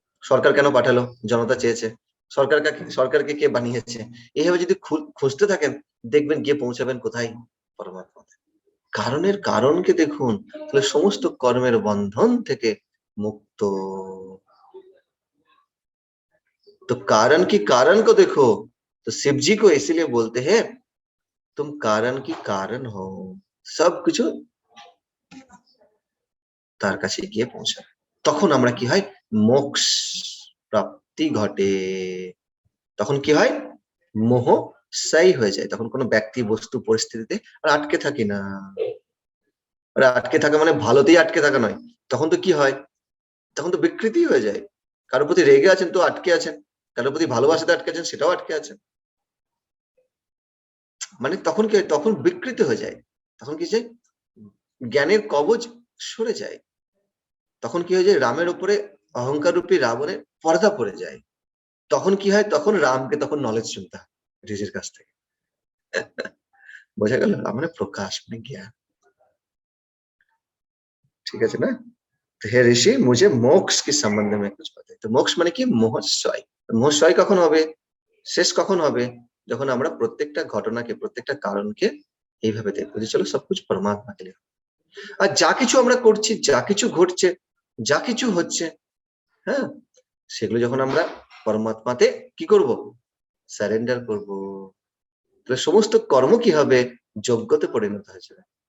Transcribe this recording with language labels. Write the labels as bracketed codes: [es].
[bn] সরকার কেন পাঠালো, জনতা চেয়েছে। সরকারকে কে বানিয়েছে। এইভাবে যদি খুঁজতে থাকেন, দেখবেন গিয়ে পৌঁছাবেন কোথায়, পরমাত্মা। কারণের কারণকে দেখুন, তাহলে সমস্ত কর্মের বন্ধন থেকে मुक्त। [hi] तो कारण की कारण को देखो, तो शिव जी को इसीलिए बोलते हैं तुम कारण की कारण हो, [bn] সব কিছু তার কাছে গিয়ে পৌঁছায়। তখন আমরা কি হয়, মোক্ষ প্রাপ্তি ঘটে। তখন কি হয়, মোহ সাই হয়ে যায়। তখন কোনো ব্যক্তি বস্তু পরিস্থিতিতে আর আটকে থাকি না। আর আটকে থাকা মানে ভালোতেই আটকে থাকা নয়, তখন তো কি হয়, তখন তো বিকৃতি হয়ে যায়। কারোর প্রতি রেগে আছেন তো আটকে আছেন, কারোর প্রতি ভালোবাসাতে আটকে আছেন সেটাও আটকে আছেন। মানে তখন কি হয়, তখন বিকৃতি হয়ে যায়। তখন কি যায়, জ্ঞানের কবচ সরে যায়। তখন কি হয়ে যায়, রামের উপরে অহংকার রূপী রাবণের পর্দা পড়ে যায়। তখন কি হয়, তখন রামকে তখন নলেজ শুনতে হয় ঋষির কাছ থেকে। বোঝা গেল, মানে প্রকাশ মানে জ্ঞান। ঠিক আছে না। [hi] तो हे ऋषि मुझे मोक्ष के संबंध में कुछ बताइए। [bn] तो मोक्ष মানে কি, মোহস্বয়। মোহস্বয় কখন হবে, শেষ কখন হবে, যখন আমরা প্রত্যেকটা ঘটনাকে, প্রত্যেকটা কারণকে এইভাবে দেখবো যে চলো সবকিছু [hi] পরমাত্মা কে লিয়ে। [bn] আর যা কিছু আমরা করছি, যা কিছু ঘটছে, যা কিছু হচ্ছে, হ্যাঁ, সেগুলো যখন আমরা পরমাত্মাতে কি করব, সারেন্ডার করব, তাহলে সমস্ত কর্ম কি হবে, যজ্ঞতে পরিণত হয়ে যাবে।